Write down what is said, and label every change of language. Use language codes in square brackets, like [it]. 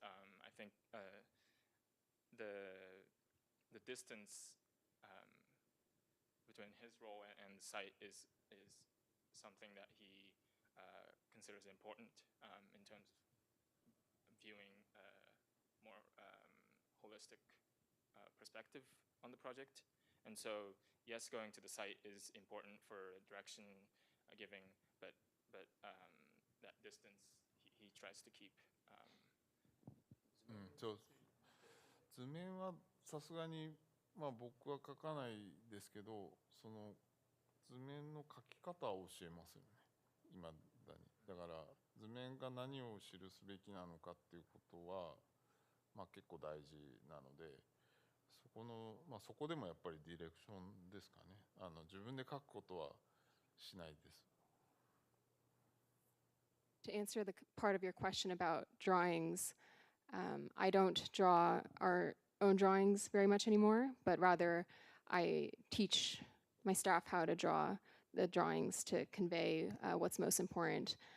[en] I think the distance between his role and the site is something that he considers important in terms of viewing more holistic perspective on the project. And so, yes, going to the site is important for direction giving, but that distance he tries to keep. [ja] そう図面はさすがに、まあ、僕は書かないですけど、その図面の書き方を教えますよね、今だに。だから図面が何を記すべきなのかっていうことは、まあ、結構大事なので、そこの、まあ、そこでもやっぱりディレクションですかね。自分で書くことはしないです。 [en] To answer the part of your question about drawings, I don't draw our own drawings very much anymore, but rather I teach my staff how to draw the drawings to convey what's most important.